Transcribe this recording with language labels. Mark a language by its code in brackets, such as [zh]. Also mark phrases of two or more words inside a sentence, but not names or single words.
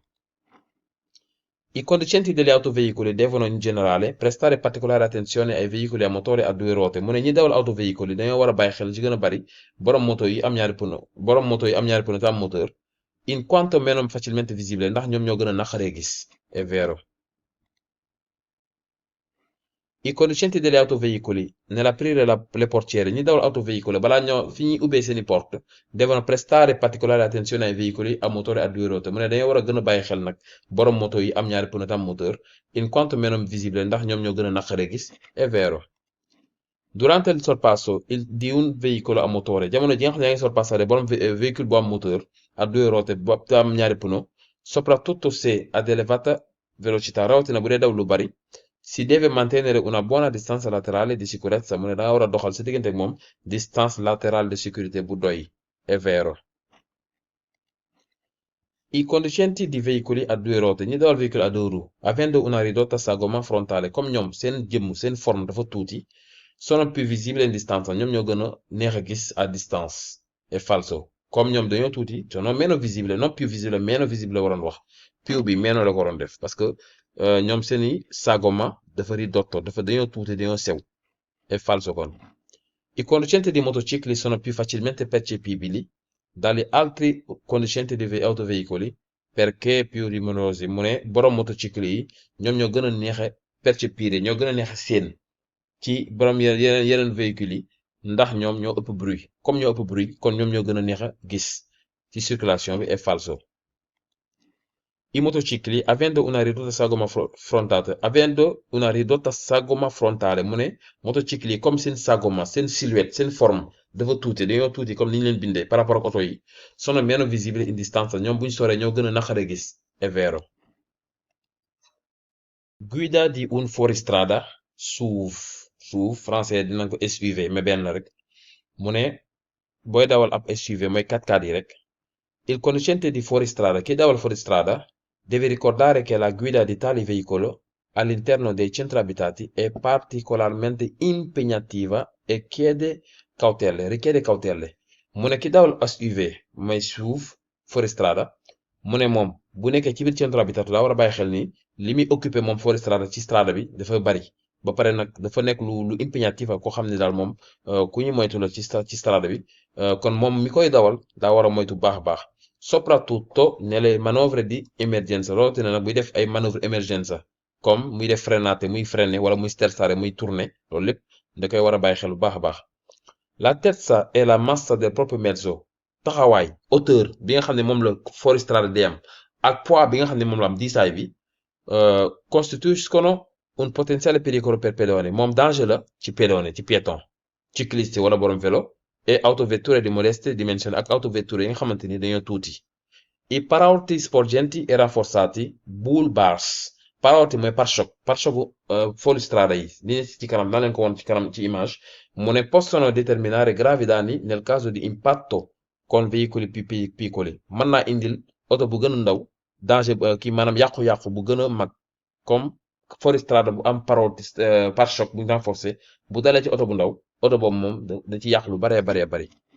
[it] I conducenti degli autoveicoli devono in generale prestare particolare attenzione ai veicoli a motore a due ruote [wo] mu ne ñi dawal autoveicoli dañoo war a bàyyi xel ci gën a bari borom moto yi am ñaari pneu te am moteur [it] in quanto meno facilmente visibile [wo] ndax ñoom ñoo gën a naqaree gis [it] è vero. I conducenti degli autoveicoli nell'aprire le portiere [wo] ñi dawal autoveicolo balaa ñoo fi ñuy ubbee seeni porte [it] devono prestare particolare attenzione ai veicoli a motore a due ruote [wo] mu ne dañoo war a gën a bàyyi xel nag borom moto yi am ñaari pneu te am moteur [it] in quanto meno visibile [wo] ndax ñoom ñoo gën a naqaree gis [it] è vero. Durante il sorpasso di un veicolo a motore [wo] jamono ji nga xam ne yaa ngi sorpassare borom véhicule bu am moteur [it] a due ruote [wo] bu am ñaari pneu [it] soprattutto se ad elevata velocità [wo] rawatina bu dee daw lu bari [it] si deve mantenere una buona distanza laterale di sicurezza [wo] mu ne da nga war a doxal sa diggante ak moom [fr] distance laterale de sécurité [wo] bu doy [it] è vero. I conducenti di veicoli a due ruote [wo] ñi dawal [fr] véhicule à deux roues [it] avendo una ridotta sagoma frontale [wo] comme ñoom seen jëmm seen forme dafa tuuti [it] sono più visibili in distanza [wo] ñoom ñoo gën a neex a gis [fr] à distance [it] è falso [wo] comme ñoom dañoo tuuti [it] sono meno visibile non più visibile meno visibile [wo] waroon wax più bi meno la ko waroon def [fr] parce que [wo] ñoom seeni sagoma dafa ridotto dañoo tuuti dañoo sew [it] è falso [wo] kon. [it] I conducenti di motocicli sono più facilmente percepibili dagli altri conducenti di autoveicoli perché più rumorosi [wo] mu ne borom motocicli yi ñoom ñoo gën a neexe percepire ñoo gën a neexe seen ci borom yeneen véhicules yi ndax ñoom ñoo ëpp bruit comme ñoo ëpp bruit kon ñoom ñoo gën a neex a gis ci circulation bi [it] è falso. I motocicli avendo una ridotta sagoma frontale [wo] mu ne motocicli yi comme seen sagoma seen silhouette seen forme dafa tuuti dañoo tuuti comme ni ñu leen bindee [fr] par rapport [wo] ak oto yi [it] sono meno visibili in distanza [wo] ñoom buñ soree ñoo gën a naqare gis [it] è vero. Guida di un fuoristrada SUV [wo] français dinañ ko SUV mais benn rek mu ne booy dawal ab SUV mooy 4x4 yi rek [it] il conducente di fuoristrada [wo] ki dawal fuoristrada [it] deve ricordare che la guida di tali veicoli all'interno dei centri abitati è particolarmente impegnativa e richiede cautele [wo] mu ne ki dawal SUV may SUV fuoristrada mu ne moom bu nekkee ci biir [it] centro abitato [wo] daa war a bàyyi xel ni li muy occupé moom fuoristrada ci strada bi dafa bari ba pare nag dafa nekk lu impegnativa koo xam ne daal moom ku ñu moytu la ci strada bi kon moom mi koy dawal daa war a moytu baax a baax [it] soprattutto nelle manovre di emergenza [wo] rawatina nag buy def ay [it] manovre emergenza [wo] comme muy def frenate muy freiner wala muy sterzare muy tourner loolu lépp da koy war a bàyyi xel bu baax a baax [it] l'altezza e la massa del proprio mezzo [wo] taxawaay hauteur bi nga xam ne moom la fuoristrada di am ak poids bi nga xam ne moom la am diisaay bi [it] costituiscono un potenziale pericolo per pedoni [wo] moom danger la ci pedone ci piéton [it] ciclisti [wo] wala borom vélo [it] e autovetture di modeste dimensioni [wo] ak autovetture yi nga xamante ni dañoo tuuti [it] i paraurti sporgenti e rafforzati [en] bull bars [wo] paraurti mooy pare-choc fuoristrada yi li ci kanam daan leen ko woon ci kanam ci image mu ne [it] possono determinare gravi danni nel caso di impatto con veicoli più piccoli [wo] mën naa indil oto bu gën a ndaw danger kii maanaam yàqu-yàqu bu gën a mag comme fuoristrada bu am pare-choc bu renforcé bu dalee ci oto bu ndaw oto boobu moom da ci yàq lu baree bari